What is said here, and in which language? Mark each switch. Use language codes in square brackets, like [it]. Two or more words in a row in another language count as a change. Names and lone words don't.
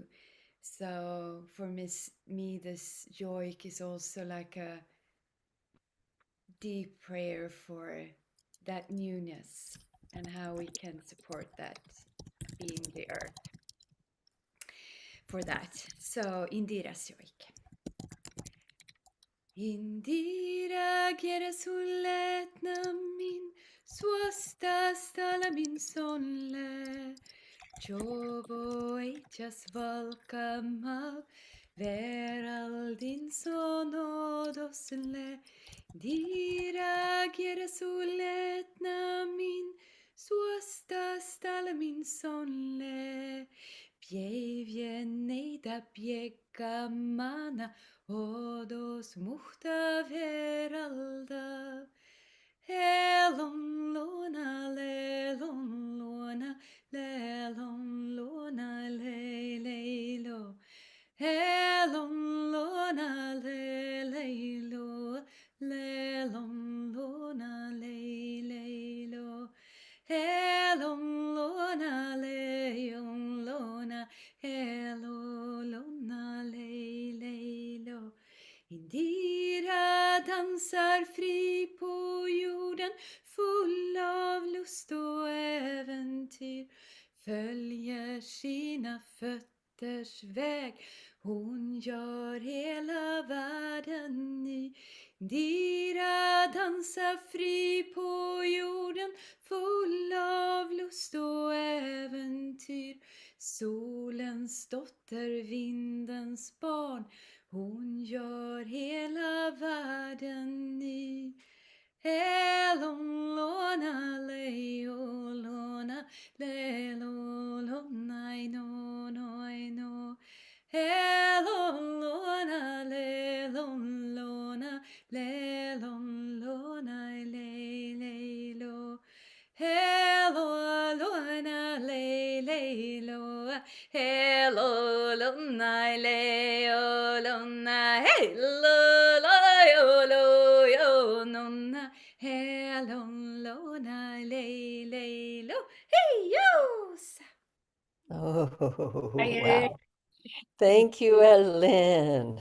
[en] So for me, this joy is also like a deep prayer for that newness and how we can support that being the earth for that. So Indira's joy. Indira gerasuletna min swasta stala min sonle Jovo just welcome up Veraldin sonodosle Dira gerasuletna min swasta stala min sonle Pievieneida piegamana odos muhta veralda Elon lona lelon lona lelon lona lelelo Elon lona lelelo lelon lona lelelo Elon lona leon lona Elo lona lelelo [sv] Indira dansar fri på jorden full av lust och äventyr följer sina fötters väg hon gör hela världen ny Indira dansar fri på jorden full av lust och äventyr solens dotter, vindens barn hon gör hela världen ny Elon lona leo lona lelo lona no no no Elon lona lelon lona lelon lona lelo Hello lona lelo Hello lona leo lona Hello lo yo nonna Hello lona lelo Hey yo Oh, Hey. [en] wow. Thank you, Elin.